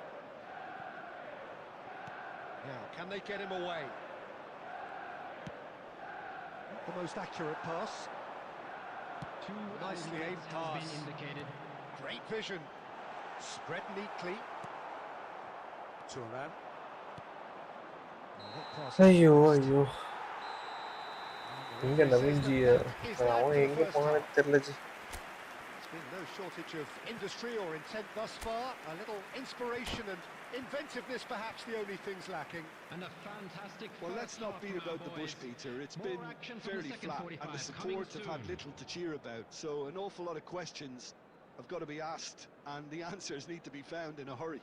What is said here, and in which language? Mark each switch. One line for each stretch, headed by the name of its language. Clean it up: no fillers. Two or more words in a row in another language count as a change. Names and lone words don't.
English: Now, can they get him away? Not the most accurate pass. Nicely aimed pass. Great vision. Spread neatly. Thuram.
Tamil: ஐயோ ஐயோ എங்க നവീൻജി அவன் எங்க போனான்னு தெரியல ஜி.
English: There's been no shortage of industry or intent thus far. A little inspiration and inventiveness, perhaps the only things lacking. And a fantastic. Well, let's not beat about the bush, Peter. It's been fairly flat, and the support have had little to cheer about. So an awful lot of questions have got to be asked, and the answers need to be found in a hurry.